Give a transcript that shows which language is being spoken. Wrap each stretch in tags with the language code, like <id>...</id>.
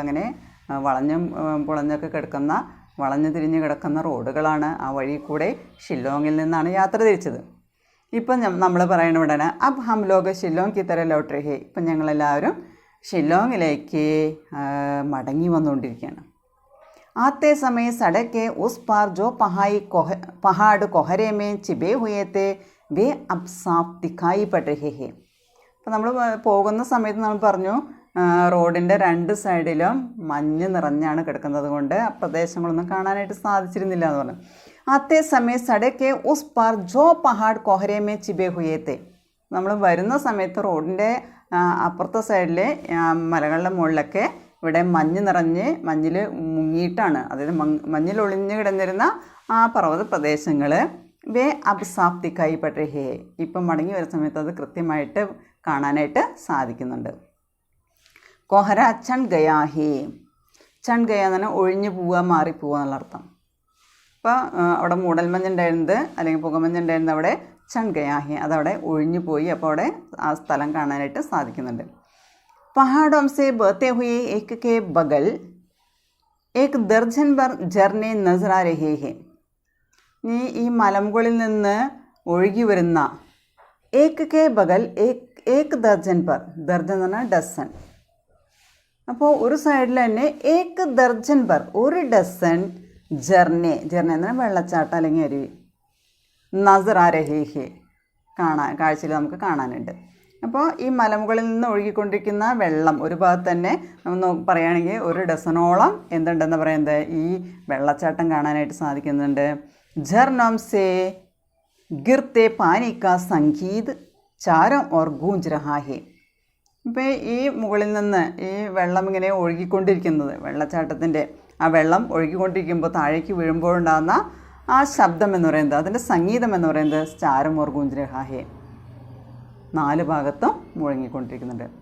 <ml>അങ്ങനെ വളഞ്ഞും പുളഞ്ഞൊക്കെ കിടക്കുന്ന, വളഞ്ഞു തിരിഞ്ഞ് കിടക്കുന്ന റോഡുകളാണ്. ആ വഴി കൂടെ ഷില്ലോങ്ങിൽ നിന്നാണ് യാത്ര തിരിച്ചത്. ഇപ്പം നമ്മൾ പറയുന്ന ഉടനെ</ml> <hi>അബ് ഹം ലോഗ് ഷില്ലോങ് കി തരഫ് ലൗട്ട് രഹേ.</hi> <ml>ഇപ്പം ഞങ്ങളെല്ലാവരും ഷില്ലോങ്ങിലേക്ക് മടങ്ങി വന്നുകൊണ്ടിരിക്കുകയാണ്.</ml> <hi>आते समय सड़क के उस पार जो पहाड़ कोहरे में छिपे हुए थे वे अब साफ दिखाई पड़ रहे हैं.</hi> <ml>അപ്പോൾ നമ്മൾ പോകുന്ന സമയത്ത് നമ്മൾ പറഞ്ഞു റോഡിൻ്റെ 2 സൈഡിലും മഞ്ഞ് നിറഞ്ഞാണ് കിടക്കുന്നത് കൊണ്ട് ആ പ്രദേശങ്ങളൊന്നും കാണാനായിട്ട് സാധിച്ചിരുന്നില്ല എന്ന് പറഞ്ഞു.</ml> <hi>ആത്തെ സമയം സടക്കെ ഉസ് പാർ ജോ പഹാഡ് കൊഹരേമേ ചിബേ ഹുയേത്തെ.</hi> <ml>നമ്മൾ വരുന്ന സമയത്ത് റോഡിൻ്റെ അപ്പുറത്തെ സൈഡിലെ മലകളുടെ മുകളിലൊക്കെ ഇവിടെ മഞ്ഞ് നിറഞ്ഞ് മഞ്ഞിൽ മുങ്ങിയിട്ടാണ്, അതായത് മഞ്ഞിൽ ഒളിഞ്ഞു കിടന്നിരുന്ന ആ പർവ്വത പ്രദേശങ്ങൾ</ml> <hi>വേ അബ് സാഫ് ദിഖായി പട് രഹേ.</hi> <ml>ഇപ്പം മടങ്ങി വരുന്ന സമയത്ത് അത് കൃത്യമായിട്ട് കാണാനായിട്ട് സാധിക്കുന്നുണ്ട്.</ml> <hi>കൊഹര ചൺ ഗയാ ഹേ. ചൺ ഗയ</hi> <ml>എന്ന് പറഞ്ഞാൽ ഒഴിഞ്ഞു പോവുക, മാറിപ്പോവുക എന്നുള്ള അർത്ഥം. അപ്പോൾ അവിടെ മൂടൽമഞ്ഞുണ്ടായിരുന്നത് അല്ലെങ്കിൽ പുകമഞ്ഞുണ്ടായിരുന്നത് അവിടെ</ml> <hi>ചൺ ഗയാ ഹേ,</hi> <ml>അതവിടെ ഒഴിഞ്ഞു പോയി. അപ്പോൾ അവിടെ ആ സ്ഥലം കാണാനായിട്ട് സാധിക്കുന്നുണ്ട്.</ml> <hi>पहाड़ों से बहते हुए एक के बगल एक दर्जन भर झरने नजर आ रहे हैं.</hi> <ml>ഈ മലമുകളിൽ നിന്ന് ഒഴുകി വരുന്ന</ml> <hi>ഏക് കെ ബഗൽ ഏക് ദർജൻ പർ,</hi> <ml>ദർജൻ എന്ന് പറഞ്ഞാൽ ഡസൻ. അപ്പോൾ ഒരു സൈഡിൽ തന്നെ</ml> <hi>ഏക് ദർജൻ പർ,</hi> <ml>1 ഡസൻ ജർനെ, ജർനെ എന്ന് പറഞ്ഞാൽ വെള്ളച്ചാട്ടം അല്ലെങ്കിൽ അരുവി,</ml> <hi>നസർ ആ രഹേ ഹേ,</hi> <ml>കാഴ്ചയിൽ നമുക്ക് കാണാനുണ്ട്. അപ്പോൾ ഈ മലമുകളിൽ നിന്ന് ഒഴുകിക്കൊണ്ടിരിക്കുന്ന വെള്ളം ഒരു ഭാഗത്ത് തന്നെ നമ്മൾ പറയുകയാണെങ്കിൽ 1 ഡസനോളം എന്തുണ്ടെന്ന് പറയുന്നത് ഈ വെള്ളച്ചാട്ടം കാണാനായിട്ട് സാധിക്കുന്നുണ്ട്.</ml> <hi>झरनों से गिरते पानी का संगीत चारों ओर गूंज रहा है.</hi> <ml>ഇപ്പോൾ ഈ മുകളിൽ നിന്ന് ഈ വെള്ളം ഇങ്ങനെ ഒഴുകിക്കൊണ്ടിരിക്കുന്നത്, വെള്ളച്ചാട്ടത്തിൻ്റെ ആ വെള്ളം ഒഴുകിക്കൊണ്ടിരിക്കുമ്പോൾ താഴേക്ക് വീഴുമ്പോഴുണ്ടാകുന്ന ആ ശബ്ദം എന്ന് പറയുന്നത്, അതിൻ്റെ സംഗീതം എന്ന് പറയുന്നത്</ml> <hi>ചാരം ഓർ ഗൂഞ്ച് രഹാ ഹേ,</hi> <ml>4 ഭാഗത്തും മുഴങ്ങിക്കൊണ്ടിരിക്കുന്നുണ്ട്.</ml>